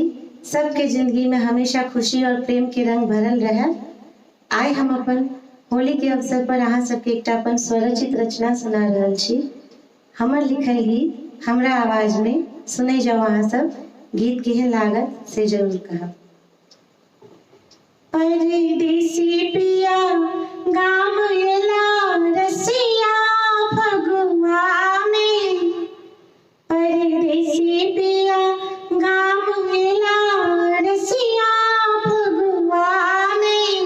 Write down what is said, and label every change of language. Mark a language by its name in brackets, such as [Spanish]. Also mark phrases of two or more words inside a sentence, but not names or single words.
[Maithili] सबके जिंदगी में हमेशा खुशी और प्रेम के रंग भरल रहे। आइ हम अपन होली के अवसर पर अहाँ सबके एकटा अपन स्वरचित रचना सुना रहल छी। हमर लिखल गीत हमरा आवाज में सुनै जाओ। अहाँ सब गीत केहन लागत से जरूर कहब। परदेसी पिया गाम एला रसिया फगुआ में। परदेसी पिया गाम एला रसिया फगुआ में।